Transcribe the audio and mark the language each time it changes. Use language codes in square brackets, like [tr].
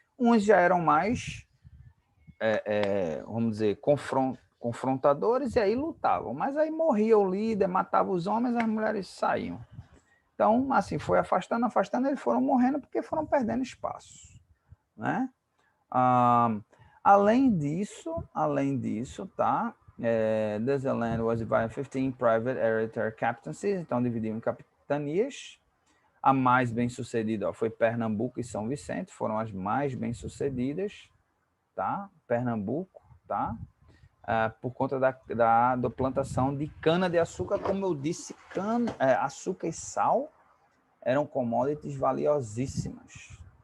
[pt] Uns já eram mais, vamos dizer, confrontadores, e aí lutavam. Mas aí morria o líder, matava os homens, as mulheres saíam. Então, assim, foi afastando, eles foram morrendo porque foram perdendo espaço, né? Além disso, tá? [en] This land was divided in 15 private hereditary captaincies, [pt] então dividiu em capitanias. A mais bem-sucedida foi Pernambuco e São Vicente, foram as mais bem-sucedidas, tá? Pernambuco, tá? por conta da plantação de cana-de-açúcar. Como eu disse, açúcar e sal eram commodities valiosíssimas.